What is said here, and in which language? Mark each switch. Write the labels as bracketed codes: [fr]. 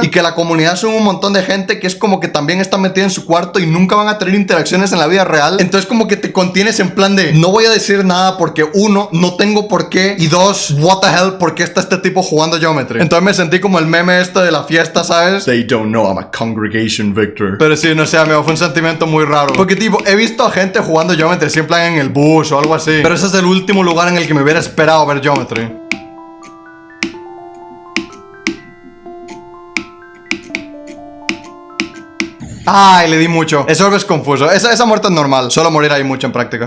[es] Y que la comunidad son un montón de gente que es como que también está metida en su cuarto y nunca van a tener interacciones en la vida real. Entonces como que te contienes en plan de no voy a decir nada porque uno, no tengo por qué, y dos, [en] what the hell, [es] ¿por qué está este tipo jugando Geometry? Entonces me sentí como el meme este de la fiesta, ¿sabes? [en] They don't know I'm a congregation, Victor. [es] Pero sí, no sé, amigo, fue un sentimiento muy raro. Porque tipo, he visto a gente jugando Geometry siempre en el bus o algo así, pero ese es el último lugar en el que me hubiera esperado ver Geometry. Ay, le di mucho. Eso es confuso. Esa muerte es normal. Solo morir ahí mucho en práctica.